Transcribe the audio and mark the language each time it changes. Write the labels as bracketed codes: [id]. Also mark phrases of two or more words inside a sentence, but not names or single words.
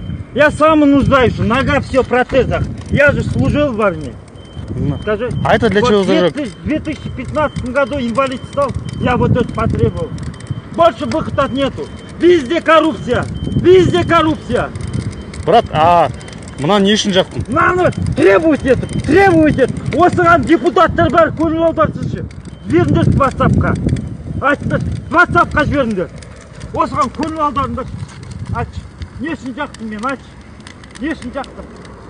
[ru] Я сам нуждаюсь, нога все в протезах. Я же служил в армии. Скажи, А это для вот чего зажег? В 2015 году инвалид стал, я вот это потребовал. Больше выхода нету. Везде коррупция. Везде коррупция. [kk] Брат, а мына не үшін жақтың? Мынаны [ru] требуйте это, требуйте. [kk] Осыған депутаттар бәрі көңіл аударсыншы. Жіберіңдер WhatsApp-қа. Айтты, WhatsApp-қа жіберіңдер. Осыған көңіл аударыңдар. Айтшы, не үшін жақтым мен, айтшы. Не үшін жақтым?